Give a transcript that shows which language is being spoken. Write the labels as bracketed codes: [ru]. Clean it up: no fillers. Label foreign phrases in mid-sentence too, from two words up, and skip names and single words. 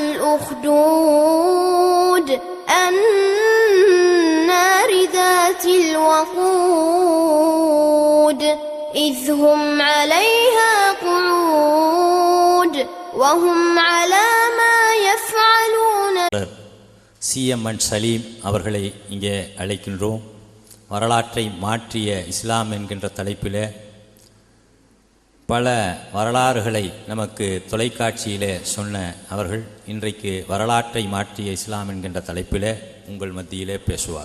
[ar] الأخدود النار ذات الوقود إذ هم عليها قعود وهم على ما يفعلون. [ta] CMN சலீம் அவர்களை இங்கே அழைக்கின்றோம். வரலாற்றை மாற்றிய இஸ்லாம் என்கின்ற தலைப்பில் பல வரலாறுகளை நமக்கு தொலைக்காட்சியில் சொன்ன அவர்கள் இன்றைக்கு வரலாற்றை மாற்றிய இஸ்லாம் என்கின்ற தலைப்பில் உங்கள் மத்தியிலே பேசுவார்.